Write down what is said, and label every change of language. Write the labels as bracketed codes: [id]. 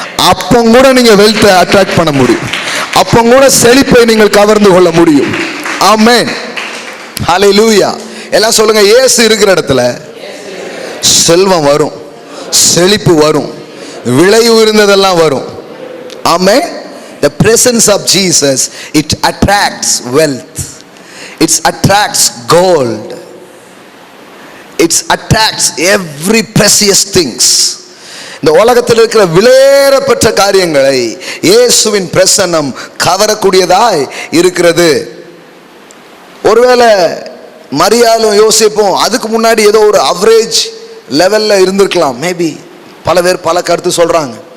[ta] அப்போ கூட நீங்க வெல்த் அட்ராக்ட் பண்ண முடியும், அப்போ கூட செழிப்பை நீங்கள் கவர்ந்து கொள்ள முடியும். ஆமென். ஹல்லேலூயா. எல்லாம் சொல்லுங்க, இயேசு இருக்கிற இடத்துல செல்வம் வரும், செழிப்பு வரும், விலை உயர்ந்ததெல்லாம் வரும். ஆமென். [en] The presence of Jesus, it attracts wealth, it attracts gold, it attracts every precious things. [ta] இந்த உலகத்தில் இருக்கிற விலையேறப்பட்ட காரியங்களை இயேசுவின் பிரசன்னம் கவரக்கூடியதாய் இருக்கிறது. ஒருவேளை மரியாளும் யோசிப்போம் அதுக்கு முன்னாடி ஏதோ ஒரு அவரேஜ் லெவல்ல இருந்திருக்கலாம். மேபி பல பேர் பல கருத்து சொல்றாங்க.